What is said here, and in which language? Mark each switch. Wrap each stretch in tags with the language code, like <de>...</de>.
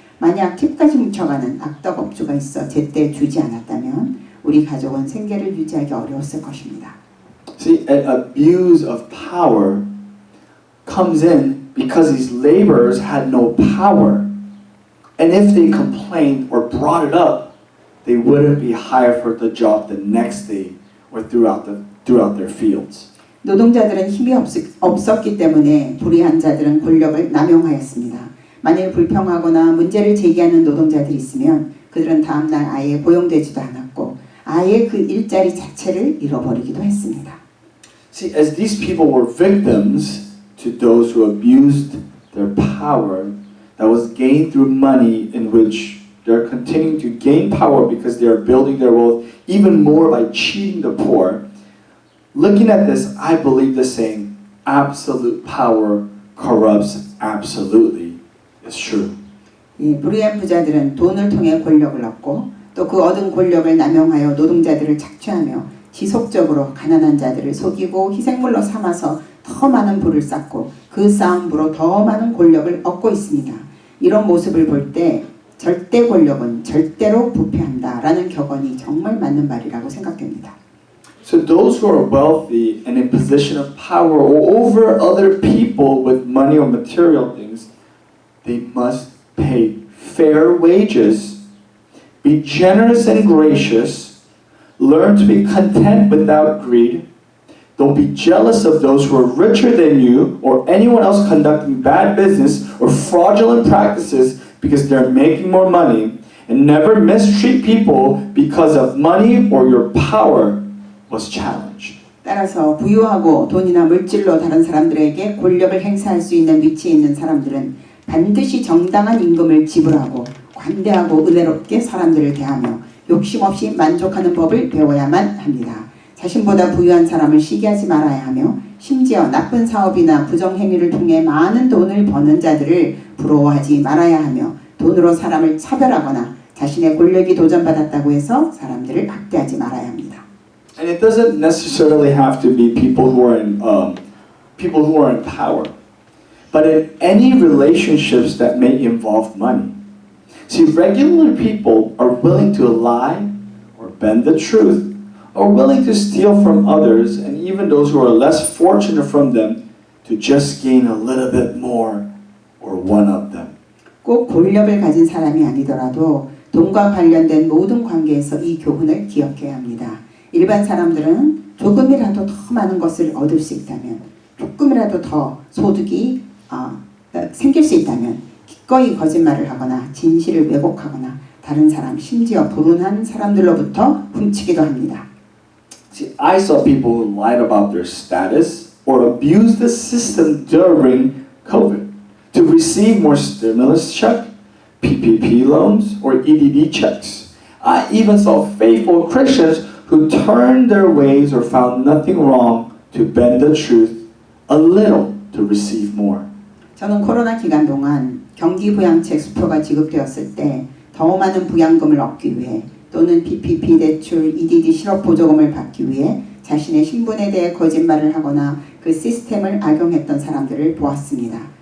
<ko>만약 팁까지 훔쳐가는 악덕 업주가 있어 제때 주지 않았다면 우리 가족은 생계를 유지하기 어려웠을 것입니다.</ko> <en>See, an abuse of power comes in because these laborers had no power. And if they complained or brought it up, they wouldn't be hired for the job the next day or throughout their fields.</en> <ko>노동자들은 힘이 없었기 때문에 불의한 자들은 권력을 남용하였습니다. 만일 불평하거나 문제를 제기하는 노동자들이 있으면 그들은 다음날 아예 고용되지도 않았고 아예 그 일자리 자체를 잃어버리기도 했습니다.</ko> <en>See, as these people were victims to those who abused their power that was gained through money, in which they're continuing to gain power because they are building their wealth even more by cheating the poor. Looking at this, I believe the saying, absolute power corrupts absolutely, is true.</en> <ko>이 불의한 부자들은 돈을 통해 권력을 얻고 또 그 얻은 권력을 남용하여 노동자들을 착취하며 지속적으로 가난한 자들을 속이고 희생물로 삼아서 더 많은 부를 쌓고 그 쌓은 부로 더 많은 권력을 얻고 있습니다. 이런 모습을 볼 때 절대 권력은 절대로 부패한다라는 격언이 정말 맞는 말이라고 생각됩니다.</ko> <en>So those who are wealthy and in position of power over other people with money or material things, they must pay fair wages, be generous and gracious, learn to be content without greed, don't be jealous of those who are richer than you or anyone else conducting bad business or fraudulent practices because they're making more money, and never mistreat people because of money or your power was challenged.</en> <ko>따라서 부유하고 돈이나 물질로 다른 사람들에게 권력을 행사할 수 있는 위치에 있는 사람들은 반드시 정당한 임금을 지불하고 관대하고 은혜롭게 사람들을 대하며 욕심 없이 만족하는 법을 배워야만 합니다. 자신보다 부유한 사람을 시기하지 말아야 하며 심지어 나쁜 사업이나 부정행위를 통해 많은 돈을 버는 자들을 부러워하지 말아야 하며 돈으로 사람을 차별하거나 자신의 권력이 도전받았다고 해서 사람들을 학대하지 말아야 합니다.</ko> <en>And it doesn't necessarily have to be people who are in power, but in any relationships that may involve money. See, regular people are willing to lie or bend the truth are willing to steal from others and even those who are less fortunate from them to just gain a little bit more or one up them.</en> <ko>꼭 권력을 가진 사람이 아니더라도 돈과 관련된 모든 관계에서 이 교훈을 기억해야 합니다. 일반 사람들은 조금이라도 더 많은 것을 얻을 수 있다면, 조금이라도 더 소득이 생길 수 있다면 기꺼이 거짓말을 하거나 진실을 왜곡하거나 다른 사람, 심지어 불운한 사람들로부터 훔치기도 합니다.</ko> <en>See, I saw people who lied about their status or abused the system during COVID to receive more stimulus check, PPP loans, or EDD checks. I even saw faithful Christians who turned their ways or found nothing wrong to bend the truth a little to receive more.</en> <ko>저는 코로나 기간 동안 경기 부양책 수표가 지급되었을 때 더 많은 부양금을 얻기 위해 또는 PPP 대출, EDD 실업 보조금을 받기 위해 자신의 신분에 대해 거짓말을 하거나 그 시스템을 악용했던 사람들을 보았습니다.</ko>